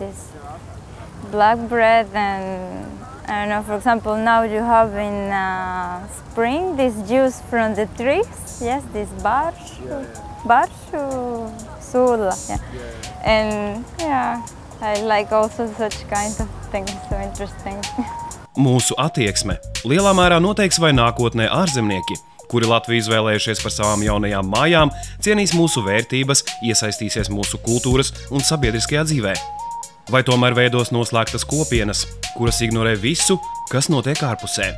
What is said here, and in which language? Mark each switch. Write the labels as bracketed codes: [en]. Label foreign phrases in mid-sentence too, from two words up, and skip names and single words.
[en] and I don't know, for example, now you have in spring this juice from the trees, yes, this [lv] barshu sula, [en] yeah. And yeah, I like also such kind of things, so interesting. [lv] Mūsu attieksme lielā mērā noteiks, vai nākotnē ārzemnieki, kuri Latviju izvēlējušies par savām jaunajām mājām, cienīs mūsu vērtības, iesaistīsies mūsu kultūras un sabiedriskajā dzīvē. Vai tomēr veidos noslēgtas kopienas, kuras ignorē visu, kas notiek ārpusē.